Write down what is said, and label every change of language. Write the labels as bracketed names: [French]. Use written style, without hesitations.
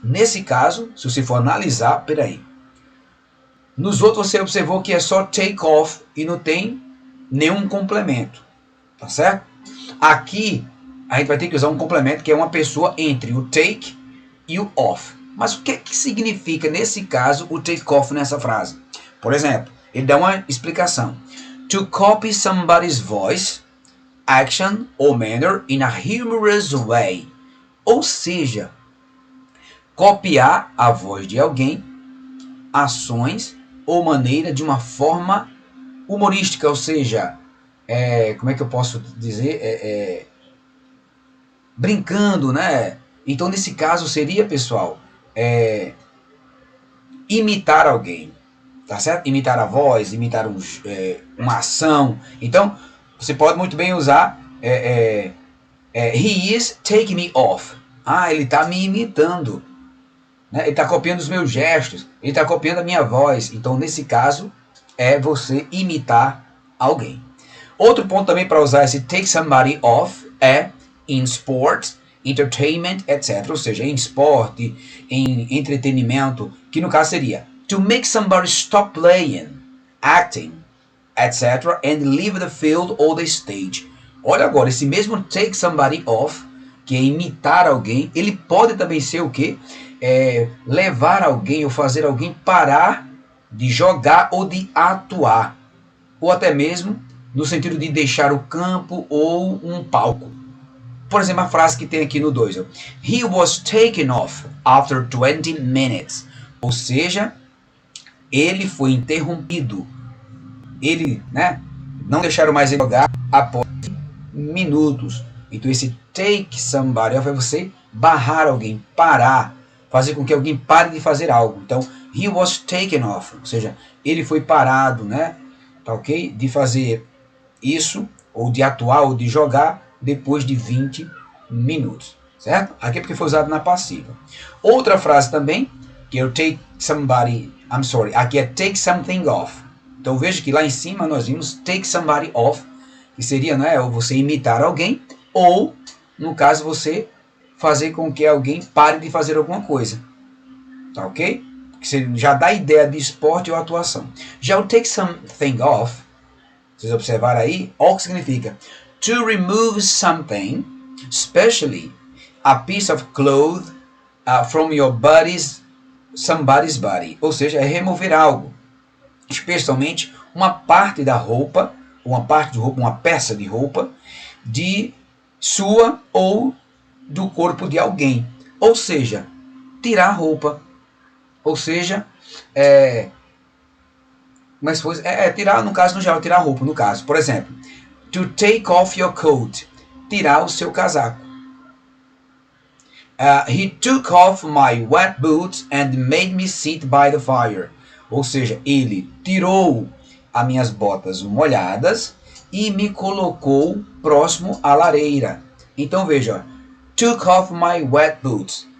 [Portuguese] Nesse caso, se você for analisar, peraí. Nos outros você observou que é só take off e não tem nenhum complemento, tá certo? Aqui a gente vai ter que usar um complemento que é uma pessoa entre o take e o off. Mas o que significa nesse caso o take off nessa frase? Por exemplo, ele dá uma explicação. [English] To copy somebody's voice, action or manner in a humorous way. [Portuguese] Ou seja, copiar a voz de alguém, ações ou maneira de uma forma humorística, ou seja, como é que eu posso dizer? Brincando, né? Então, nesse caso, seria, pessoal, imitar alguém, tá certo? Imitar a voz, imitar uma ação. Então, você pode muito bem usar [English] he is taking me off. [Portuguese] Ah, ele está me imitando. Né? Ele está copiando os meus gestos. Ele está copiando a minha voz. Então, nesse caso, é você imitar alguém. Outro ponto também para usar esse take somebody off é [English] in sports, entertainment, etc. [Portuguese] Ou seja, em esporte, em entretenimento, que no caso seria [English] to make somebody stop playing, acting, etc. and leave the field or the stage. [Portuguese] Olha agora, esse mesmo take somebody off, que é imitar alguém, ele pode também ser o quê? Levar alguém ou fazer alguém parar de jogar ou de atuar. Ou até mesmo no sentido de deixar o campo ou um palco. Por exemplo, a frase que tem aqui no 2. [English] He was taken off after 20 minutes. [Portuguese] Ou seja, ele foi interrompido. Ele, né, não deixaram mais ele jogar após minutos. Então esse take somebody off é você barrar alguém, parar, fazer com que alguém pare de fazer algo. Então, [English] he was taken off. [Portuguese] Ou seja, ele foi parado, né? Tá ok? De fazer isso, ou de atuar, ou de jogar, depois de 20 minutos, certo? Aqui é porque foi usado na passiva. Outra frase também, que é o take somebody, aqui é take something off. Então veja que lá em cima nós vimos take somebody off, que seria, né, ou você imitar alguém, ou, no caso, você fazer com que alguém pare de fazer alguma coisa. Tá ok? Você já dá ideia de esporte ou atuação. Já o take something off, vocês observaram aí, o que significa? [English] To remove something, especially a piece of cloth from your somebody's body. [Portuguese] Ou seja, é remover algo, especialmente uma parte da roupa, uma peça de roupa, de sua ou do corpo de alguém. Ou seja, tirar a roupa. Ou seja, mas foi tirar, no caso, no geral, tirar a roupa, no caso. Por exemplo, [English] to take off your coat, [Portuguese] tirar o seu casaco. [English] He took off my wet boots and made me sit by the fire. [Portuguese] Ou seja, ele tirou as minhas botas molhadas e me colocou próximo à lareira. Então veja, [English] took off my wet boots.